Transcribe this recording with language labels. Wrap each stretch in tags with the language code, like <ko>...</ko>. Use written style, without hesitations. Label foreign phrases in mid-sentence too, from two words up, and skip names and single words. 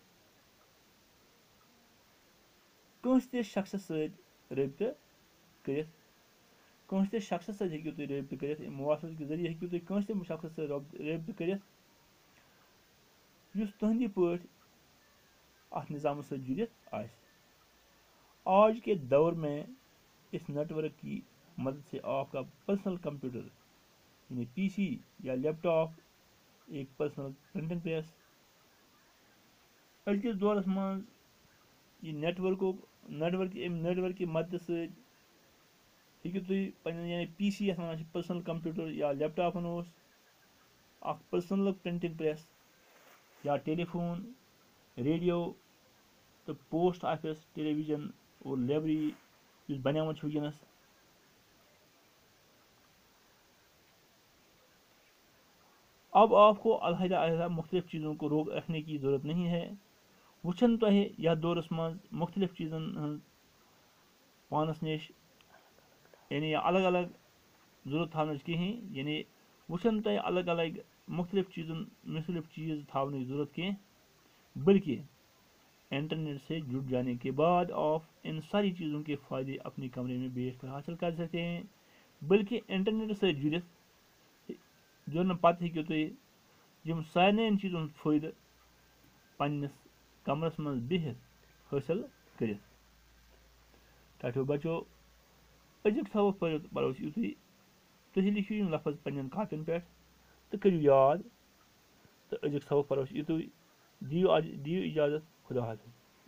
<ks>کٲنٛسہِ تہِ شخصس سۭتۍ رٲبطہٕ کٔرِتھ اَمہِ مواصلات کہِ ذٔریعہِ ہیٚکِو تُہۍ کٲنٛسہِ تہِ شخصس سۭتۍ رٲبطہٕ کٔرِتھ یُس تُہنٛدی پٲٹھۍ اتھ نظامس سۭتۍ جُڑِتھ آسہِ</ks> <ur>آج کے دور میں اس نیٹ ورک کی مدد سے آپ کا پرسنل کمپیوٹر یعنی پی سی یا لیپ ٹاپ ایک پرسنل پرنٹنگ پریس</ur> <ks>أزکِس دورس منٛز یہِ</ks> <ur>نیٹ ورک کی مدد</ur> <ks>سۭتۍ ہیٚکِو تُہۍ پنٕنۍ یعنی پی سی یتھ ونان چھِ پٔرسنل کمپیوٗٹر یا لیپ ٹاپ ونہوس اکھ پٔرسنل پرنٹنگ پریس یا ٹیلی فون ریڈیو تہٕ پوسٹ آفس ٹیلی ویژن اور لائبریری یُس بنیومُت چھُ وٕنکیٚنس</ks> <ur>اب آپ کو علیحدہ مختلف چیزوں کو روک رکھنے کی ضرورت نہیں ہے</ur> <ks>وٕچھن تۄہہِ یتھ دورس منٛز مختلف چیٖزن ہٕنٛز پانس نِش یعنی الگ الگ ضروٗرت تھاونٕچ کِہیٖنۍ یعنی وٕچھن تۄہہِ الگ الگ مختلف چیٖز تھاونٕچ ضروٗرت کینٛہہ</ks> <ur>بلکہ انٹرنیٹ سے جڑ جانے کے بعد آپ ان ساری چیزوں کے فائدے اپنے کمرے میں بیٹھ کر حاصل کر سکتے ہیں</ur> <ks>بلکہ انٹرنیٹ سۭتۍ جُڑنہٕ پتہٕ ہیٚکِو تُہۍ یِم سارنٕے چیٖزن ہُنٛد فٲیدٕ پننِس کمرس منٛز بِہِتھ حٲصِل کٔرِتھ ٹاٹھیو بچو أزیُک سبق پرو أسۍ یِتُے تُہۍ لیکھِو یِم لفظ پننٮ۪ن کاپین پٮ۪ٹھ تہٕ کٔرِو یاد تہٕ أزیُک سبق پرو أسۍ یِتُے دِیِو اجازت خدا حافظ</ks>